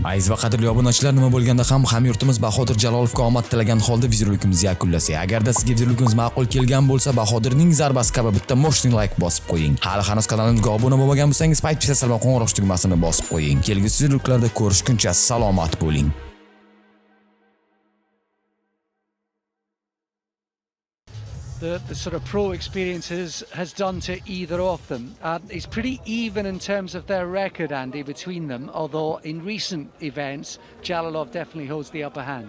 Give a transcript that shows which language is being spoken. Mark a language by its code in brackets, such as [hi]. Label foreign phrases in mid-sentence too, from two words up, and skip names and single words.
[uz] Aziz va qadrli obunachilar, nima bo'lganda ham hamyurtimiz Bahodir Jalolovga omad tilagan holda videorolikimizni yakunlasak. Agarda sizga videorolikimiz ma'qul kelgan bo'lsa, Bahodirning zarbasi kabi bitta moshning like bosib qo'ying. Hali hanuz kanalimizga obuna bo'lmagan bo'lsangiz, paytcha salom qo'ng'iroq tugmasini bosib qo'ying. Kelgusi videoroliklarda ko'rishguncha salomat bo'ling. [en] The sort of pro experience has done to either of them. It's pretty even in terms of their record, Andy, between them, although in recent events, Jalolov definitely holds the upper hand.